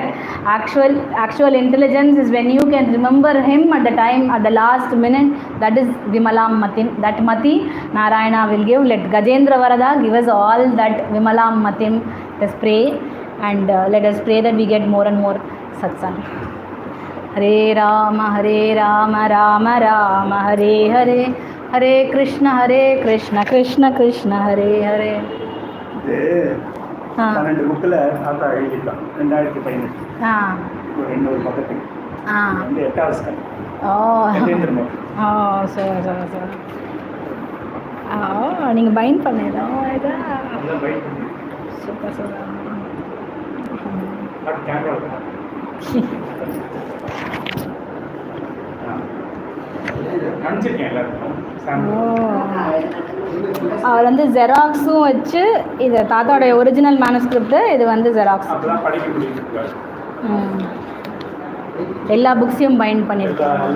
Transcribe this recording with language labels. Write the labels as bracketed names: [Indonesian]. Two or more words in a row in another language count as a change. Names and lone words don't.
[English] Actual intelligence is when you can remember him at the time, at the last minute. That is [Sanskrit] विमलं मतिम्. [English] That Mati Narayana will give. Let Gajendra Varada give us all that [Sanskrit] विमलं मतिम्. [English] Let us pray and let us pray that we get more and more satsang. [Sanskrit] हरे राम राम राम हरे हरे हरे कृष्ण कृष्ण कृष्ण हरे हरे. [Tamil] பன்னெண்டு புக்கில் தாத்தா எழுதியிருக்கான் 2018 இன்னொரு பக்கத்துக்கு வந்து 8வது ஸ்கன். சரி நீங்கள் பைண்ட் பண்ணதா சூப்பர் அவர் வந்து ஜெராக்ஸும் வச்சு இது தாத்தாவுடைய [English] original manuscript, [Tamil] இது வந்து ஜெராக்ஸ் எல்லா புக்ஸையும் பைண்ட் பண்ணியிருக்காங்க.